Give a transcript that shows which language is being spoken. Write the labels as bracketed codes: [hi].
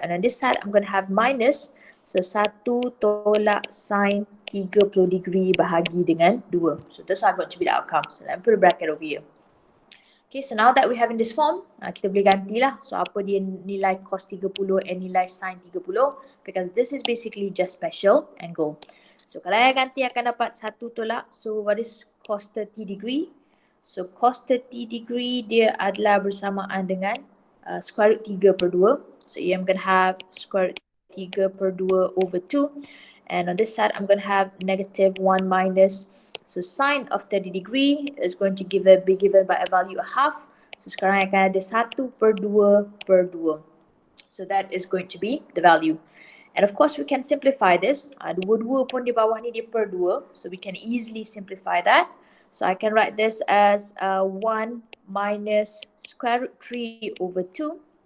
[en] And on this side I'm going to have minus, so 1 tolak sine 30 degree [ms] bahagi dengan [en] 2. So those are going to be the outcomes. So let me put a bracket over here. Okay, so now that we have in this form, [ms] kita boleh gantilah. [en] So [ms] apa dia nilai [en] cos 30 and nilai sine 30, because this is basically just special angle. [ms] So kalau saya ganti akan dapat 1 tolak. [en] So what is cos 30 degree? [ms] So cos 30 degree dia adalah bersamaan dengan square root 3 per 2. [en] So here I'm going to have square root 3 per 2 over 2. And on this side, I'm going to have negative 1 minus. So sine of 30 degree is going to be given by a value of half. [ms] So sekarang akan ada 1 per 2 per 2. [en] So that is going to be the value. And of course, we can simplify this. [ms] Dua-dua pun di bawah ni dia per 2. [en] So we can easily simplify that. So I can write this as 1 minus square root 3 over 2.